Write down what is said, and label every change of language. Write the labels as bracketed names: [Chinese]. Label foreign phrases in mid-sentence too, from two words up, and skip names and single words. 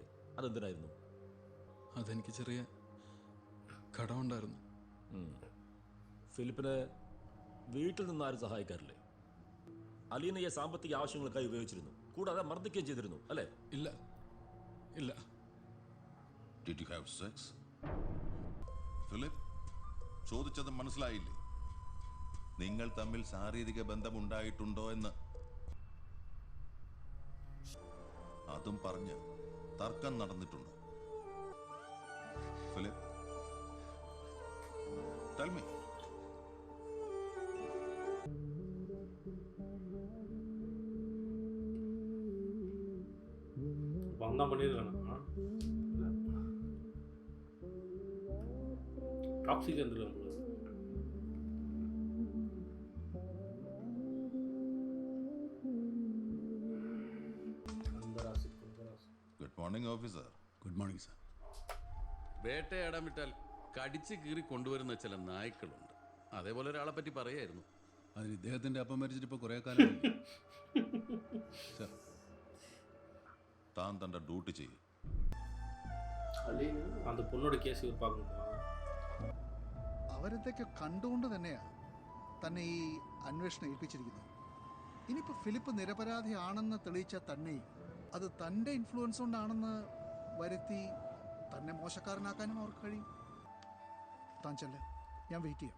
[Malayalam] അതെന്തിനായിരുന്നു? അതെനിക്ക് ചെറിയ കടമുണ്ടായിരുന്നു. ഫിലിപ്പിന് വീട്ടിൽ നിന്ന് ആരും സഹായിക്കാറില്ലേ? അലീനയെ സാമ്പത്തിക ആവശ്യങ്ങൾക്കായി ഉപയോഗിച്ചിരുന്നു, കൂടാതെ മർദ്ദിക്കുകയും ചെയ്തിരുന്നു, അല്ലേ? ഇല്ല. ഇല്ല. [English] Did you have sex? [Malayalam] ഫിലിപ്പ്, ചോദിച്ചത് മനസ്സിലായില്ലേ? നിങ്ങൾ തമ്മിൽ ശാരീരിക ബന്ധമുണ്ടായിട്ടുണ്ടോ എന്ന്. അതും പറഞ്ഞ് തർക്കം നടന്നിട്ടുണ്ടോ? ഫിലിപ്പ്, [English] tell me. [Tamil] பந்தம் பண்ணிருக்கானா? டாக்ஸிக் வந்துருக்கான் போல. [English] good morning officer. good morning sir. [Malayalam] വേട്ടയാടാൻ വിട്ടാൽ കടിച്ച് കീറി കൊണ്ടുവരുന്ന ചില നായ്ക്കളുണ്ട്. അതേപോലെ ഒരാളെ പറ്റി പറയായിരുന്നു. അതിന് ഇദ്ദേഹത്തിൻ്റെ അപ്പം മരിച്ചിട്ട് ഇപ്പോൾ കുറേ കാലം. താൻ തൻ്റെ ഡ്യൂട്ടി ചെയ്യും. [Tamil] அந்த பொண்ணோட கேஸ் பார்க்கணுமா? [Malayalam] അവരതൊക്കെ കണ്ടുകൊണ്ട് തന്നെയാണ് തന്നെ ഈ അന്വേഷണം ഏൽപ്പിച്ചിരിക്കുന്നത്. ഇനിയിപ്പോൾ ഫിലിപ്പ് നിരപരാധിയാണെന്ന് തെളിയിച്ചാൽ തന്നെയും അത് തൻ്റെ ഇൻഫ്ലുവൻസ് കൊണ്ടാണെന്ന് വരുത്തി തന്നെ മോശക്കാരനാക്കാനും അവർക്ക് കഴിയും. താൻ ചെല്ല്, ഞാൻ വെയിറ്റ് ചെയ്യാം.